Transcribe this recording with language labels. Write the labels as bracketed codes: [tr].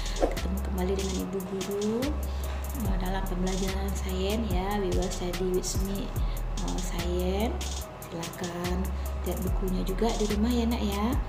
[id] Ketemu kembali dengan Ibu Guru dalam pembelajaran sains ya. [en] We will study with me sains. [id] Silakan lihat bukunya juga di rumah ya nak ya.